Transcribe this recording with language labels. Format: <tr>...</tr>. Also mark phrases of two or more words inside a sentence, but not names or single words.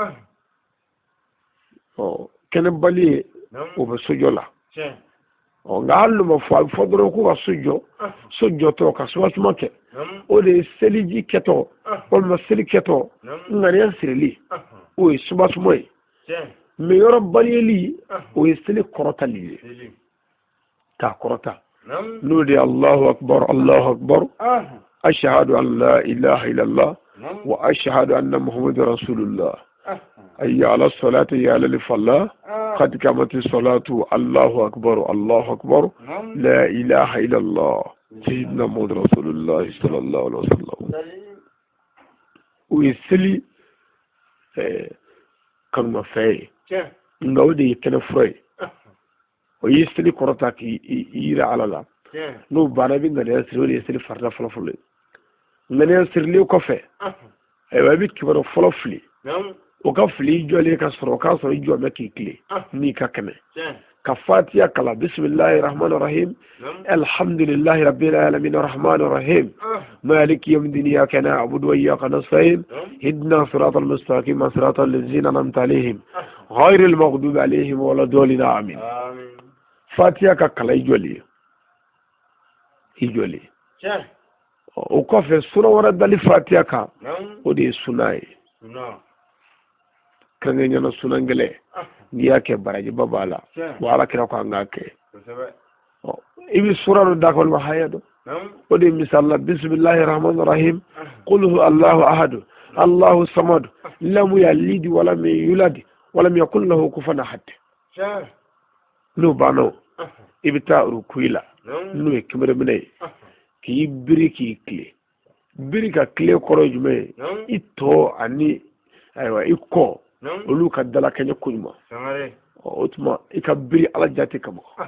<bm>kɛnɛ bali ye o bɛ so jɔ la nka hali n'o ma fɔ a bɛ fɔ dɔrɔn ko ka so jɔtɔ ka sumasuma kɛ o de ye seliji kɛtɔ walima seli kɛtɔ ŋaniya sirili o ye sumasuma ye mɛ yɔrɔ baliyeli o ye seli kɔrɔtali ye k'a kɔrɔta n'o de ye</bm> <ar>الله أكبر أشهد أن لا إله إلا الله وأشهد أن محمدا رسول الله حي على الصلاة حي على الفلاح قد قامت الصلاة الله أكبر لا إله إلا الله سيدنا محمد رسول الله صلى الله عليه وسلم</ar> <bm>o ye seli kanuma fɛ ye nka o de ye kɛnɛ fura ye o ye seli kɔrɔta k'i yira ala la n'o banna i bɛ ŋaniya siri o de ye seli farida fɔlɔ ye ŋaniya sirilen kɔfɛ ayiwa i bɛ kibaru fɔlɔ fili o ka fili i jɔlen ka sɔrɔ o k'a sɔrɔ i jɔ bɛ k'i tile n'i ka kɛnɛ ka fatiha kala</bm> <ar>بسم الله الرحمن الرحيم الحمد لله رب العالمين الرحمن الرحيم مالك يوم الدين إياك نعبد وإياك نستعين اهدنا الصراط المستقيم صراط الذين أنعمت عليهم غير المغضوب عليهم ولا الضالين آمين</ar> <bm>fatiha ka kala i jɔlen o kɔfɛ sura wɛrɛ dali fatiha kan o de ye suna ye kɛrɛnkɛrɛnnenya suna gɛlɛ n'i y'a kɛ barajiba b'a la wa ala kira ko an k'a kɛ i bɛ sura dɔ da walima haya dɔ o de ye misali la</bm> <ar>بسم الله الرحمن الرحيم قل هو الله أحد الله الصمد لم يلد ولم يولد ولم يكن له كفوا أحد</ar> <bm>n'o banna i bɛ taa rukuyi la n'o ye kɛmɛrɛminɛ ye k'i biri k'i tile biri ka tile kɔrɔ ye jumɛn ye i tɔ ani ayiwa i kɔ olu ka dala kɛɲɛ koɲuman o tuma i ka biri ala jate kama</bm>